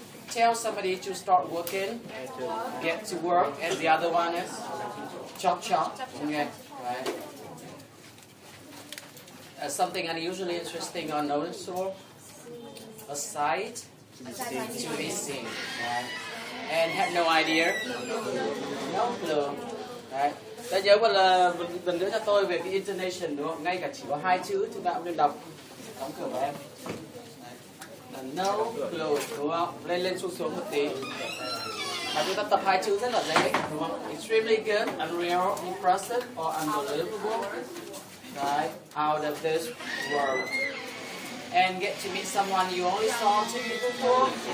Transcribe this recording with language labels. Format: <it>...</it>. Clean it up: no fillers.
<en>Tell somebody to start working, get to work, and the other one is chop. Okay. Right. Something unusually interesting or noticeable, a sight to be seen, right? And have no idea, no clue, right?</en> <vi>Ta nhớ một lần nữa cho tôi về cái intonation đúng không? Ngay cả chỉ có 2 chữ chúng ta cũng nên đọc. Đóng cửa của em.</vi> <en>No clue</en> <vi>đúng không? Lên xuống một tí. Và chúng ta tập 2 chữ rất là dễ đúng không?</vi> <en>Extremely good, unreal, impressive, or unbelievable. Right, out of this world, and get to meet someone you only saw on TV before.</en>